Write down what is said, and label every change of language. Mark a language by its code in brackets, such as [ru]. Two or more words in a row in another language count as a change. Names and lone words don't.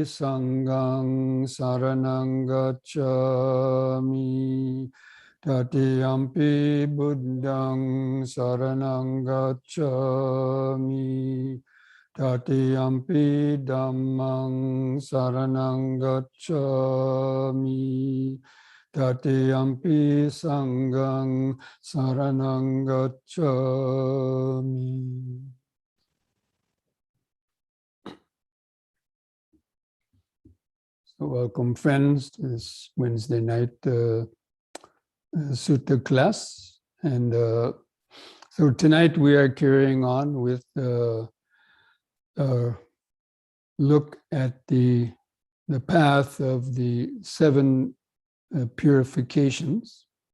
[pi] Sanghang saranang gacchami, Tatiyampi Buddhang saranang gacchami, Tatiyampi Dhammang saranang gacchami, Tatiyampi Sanghang saranang gacchami. [en] So welcome, friends, to this Wednesday night Sutta class. And so tonight we are carrying on with look at the path of the 7 purifications.